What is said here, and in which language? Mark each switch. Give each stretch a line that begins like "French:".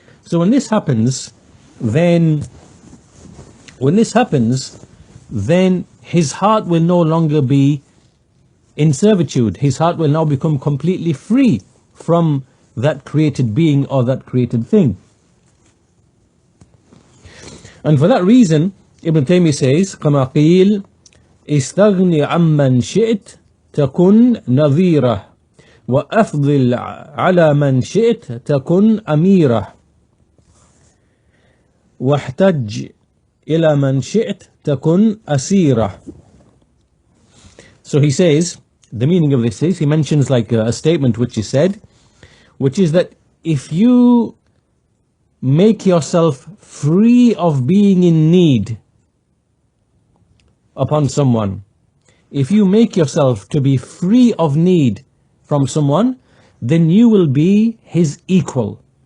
English: So when this happens, then his heart will no longer be in servitude. His heart will now become completely free from that created being or that created thing. And for that reason, Ibn Taymiyyah says,
Arabic: كما قيل استغني عمن شئت تكن نظيره وأفضل على من شئت تكن أميره واحتج إلى من شئت تكن أسيره.
English: So he says, the meaning of this is, he mentions like a statement which is said, which is that if you make yourself free of being in need upon someone, if you make yourself to be free of need from someone, then you will be his equal.